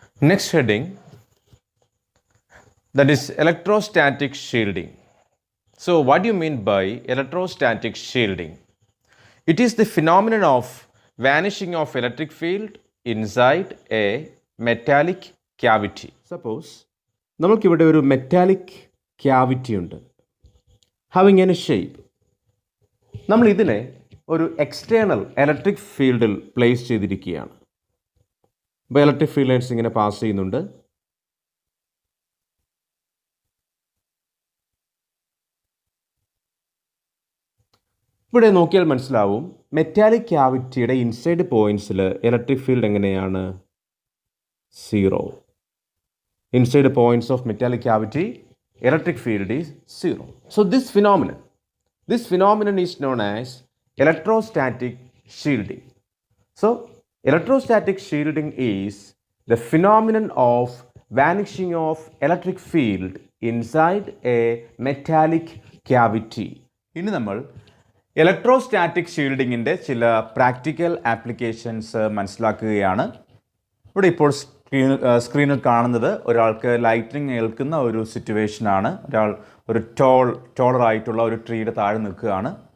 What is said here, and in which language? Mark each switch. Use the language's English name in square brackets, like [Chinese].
[English] Next heading, that is electrostatic shielding. So what do you mean by electrostatic shielding? It is the phenomenon of vanishing of electric field inside a metallic cavity. [Malayalam] Suppose നമുക്കിവിടെ ഒരു metallic cavity ഉണ്ട്, [English] Having an shape. [Malayalam] നമ്മൾ ഇതിനെ ഒരു external electric ഫീൽഡിൽ place ചെയ്തിരിക്കുകയാണ്. ഇപ്പോൾ electric field lines ഇങ്ങനെ പാസ് ചെയ്യുന്നുണ്ട്. ഇവിടെ നോക്കിയാൽ മനസ്സിലാവും, മെറ്റാലിക് ക്യാവിറ്റിയുടെ ഇൻസൈഡ് പോയിൻറ്റ്സിൽ ഇലക്ട്രിക് ഫീൽഡ് എങ്ങനെയാണ്? [English] 0. Inside points of metallic cavity, electric field is 0. So this phenomenon is known as electrostatic shielding. So electrostatic shielding is the phenomenon of vanishing of electric field inside a metallic cavity. [Malayalam] ഇനി നമ്മൾ electrostatic ഷീൽഡിങ്ങിൻ്റെ ചില practical applications മനസ്സിലാക്കുകയാണ്. ഇവിടെ ഇപ്പോൾ സ്ക്രീനിൽ കാണുന്നത് ഒരാൾക്ക് lightning ഏൽക്കുന്ന ഒരു സിറ്റുവേഷനാണ്. ഒരാൾ ഒരു ടോളറായിട്ടുള്ള ഒരു ട്രീയുടെ താഴെ നിൽക്കുകയാണ്.